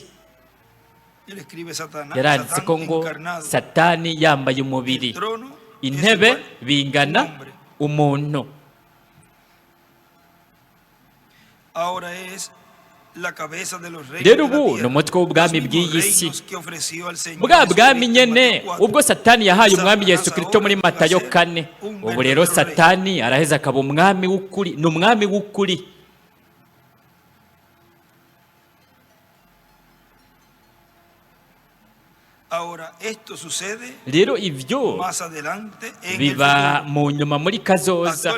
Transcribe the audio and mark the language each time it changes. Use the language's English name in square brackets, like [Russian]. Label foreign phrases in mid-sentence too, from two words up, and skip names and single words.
[Rundi] Yaranditse ko ngo Satani yambaye umubiri, intebe bingana umuntu. Rero ubu ni umutwe w'ubwami bw'iyi si, bwa bwami nyene ubwo Satani yahaye umwami Yesu Kristo muri Matayo 4. Ubu rero Satani araheza akaba umwami w'ukuri, ni umwami w'ukuri. Rero ibyo biba mu nyuma muri kazoza.